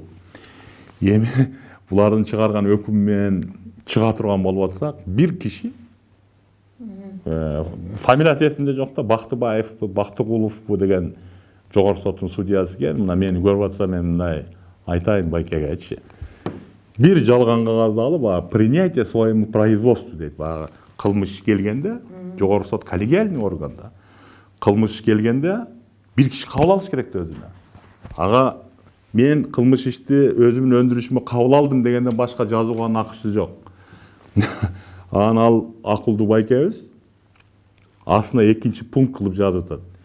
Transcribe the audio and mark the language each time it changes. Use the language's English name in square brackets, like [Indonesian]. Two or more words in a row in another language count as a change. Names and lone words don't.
[Kyrgyz] Эми булардын чыгарган өкүм менен чыга турган болуп атсак, бир киши фамилиясы эсимде жок да, Бактыбаевбы, Бактыгуловбу деген жогорку соттун судьясы экен. Мына мени көрүп атса мен мындай айтайын байкегечи. Бир жалган кагазды алып, [Russian] принятие своему производству дейт. [Kyrgyz] Баягы кылмыш келгенде, жогорку сот коллегиальный органда. Кылмыш келгенде бир киши кабыл алыш керек өзүнө. Ага мен кылмыш ишти өзүмдүн өндүрүшүмө кабыл алдым дегенден башка жазууга накышы жок. Анан ал акылдуу байкебиз астына экинчи пункт кылып жазып атат.